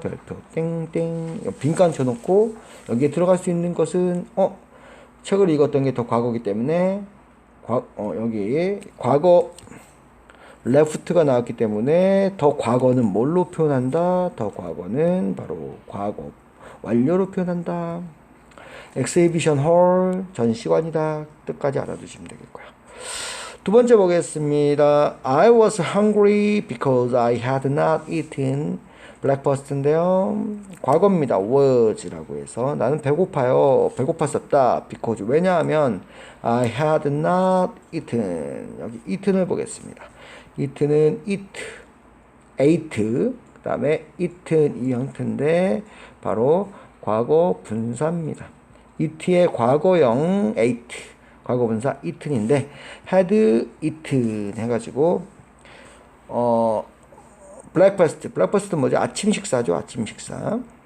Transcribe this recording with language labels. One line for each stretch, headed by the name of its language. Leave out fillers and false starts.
Korean: 별표 땡땡 빈칸 쳐놓고 여기에 들어갈 수 있는 것은 책을 읽었던 게 더 과거이기 때문에 여기 과거 left가 나왔기 때문에 더 과거는 뭘로 표현한다? 더 과거는 바로 과거 완료로 표현한다. 엑스히비션 홀 전시관이다. 뜻까지 알아두시면 되겠고요. 두 번째 보겠습니다.
English: I was hungry because I had not eaten breakfast인데요.
Korean: 과거입니다. was라고 해서 나는 배고파요. 배고팠었다. because 왜냐하면
English: I had not eaten
Korean: 여기 eaten을 보겠습니다. eaten은 eat, ate 그 다음에 eaten 이 형태인데 바로 과거 분사입니다. eat의 과거형 ate 과거 분사 eaten인데 had eaten 해가지고 breakfast 뭐죠? 아침 식사죠. 아침 식사.